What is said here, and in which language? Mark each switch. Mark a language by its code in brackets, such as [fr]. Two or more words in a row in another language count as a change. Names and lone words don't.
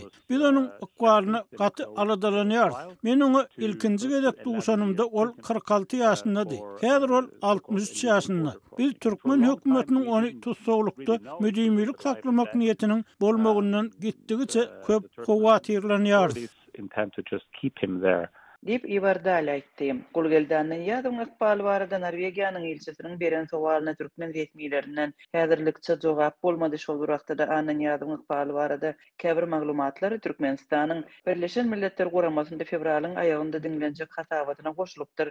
[tk] Biz onuň ykbalyna gaty aladalanýar. Men oňa ilkinji gezek duşanymda ol 46 ýaşyndady. Häzir ol 63 ýaşynda. Biz Türkmen hökümetiniň ony tutsaglykda müdimlik saklamak niýetiniň bolmagyndan gitdigiçe köp howatyrlanýar. [en] Intend to just keep him there. [tk] Dip Ivar Dali aýtdy. Gulgaldany Niýazowyň ykbaly barada Norwegiýanyň ilçisiniň beren sowalyna Türkmen resmiýetlerinden häzirlikçe jogap bolmady. Şol wagtda Anyňyň Niýazowyň ykbaly barada käbir maglumatlar Türkmenistanyň Birleşen Milletler Guramasynda fevralyň aýagynda dinlenjek hatawatyna goşulypdyr.